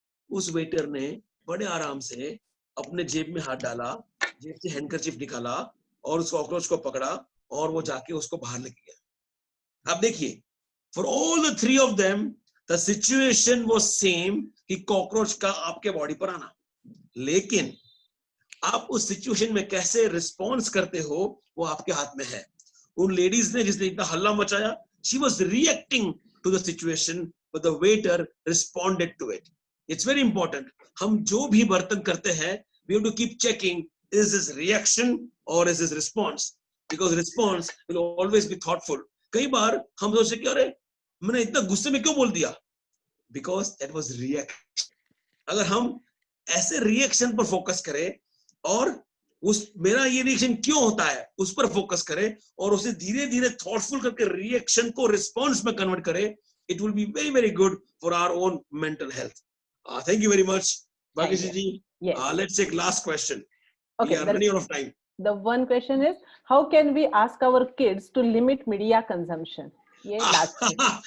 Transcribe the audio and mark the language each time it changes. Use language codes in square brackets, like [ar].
[hi] उस वेटर ने बड़े आराम से अपने जेब में हाथ डाला, जेब से हैंडकरचीफ निकाला और उस कॉकरोच को पकड़ा और वो जाके उसको बाहर लेके गया. [en] आप देखिए, for all the 3 of them the situation was same [hi] कि कॉकरोच का आपके बॉडी पर आना. लेकिन आप उस सिचुएशन में कैसे रिस्पॉन्स करते हो वो आपके हाथ में है. उन लेडीज ने जिसने इतना हल्ला मचाया, [en] she was reacting to the situation, but the waiter responded to it. It's very important. [hi] हम जो भी बर्तन करते हैं, [en] we have to keep checking, is this reaction or is this response? Because response will always be thoughtful. [hi] कई बार हम सोचते कि अरे मैंने इतना गुस्से में क्यों बोल दिया? [en] Because that was reaction. [hi] अगर हम ऐसे रिएक्शन पर फोकस करें और उस मेरा ये रिएक्शन क्यों होता है उस पर फोकस करें और उसे धीरे धीरे थॉटफुल करके रिएक्शन को रिस्पॉन्स में कन्वर्ट करें, [en] It will be very very good for our own mental health. Thank you very much Bhagyashree ji. Let's take last question. Okay, we are running out of time. The one question is, how can we ask our kids to limit media consumption? [hi] ये last question.